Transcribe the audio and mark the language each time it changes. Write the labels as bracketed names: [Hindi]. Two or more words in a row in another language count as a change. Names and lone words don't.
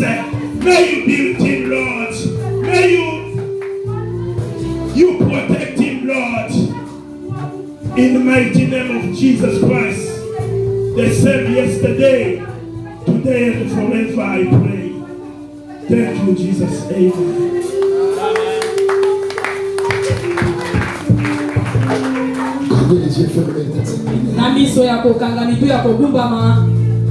[English] May you be with him, Lord. May you protect him, Lord. In the mighty name of Jesus Christ, the same yesterday, today, and forever, I pray. Thank you, Jesus. Amen. [Lingala] Na miso ya kokanga mitu ya kogumbama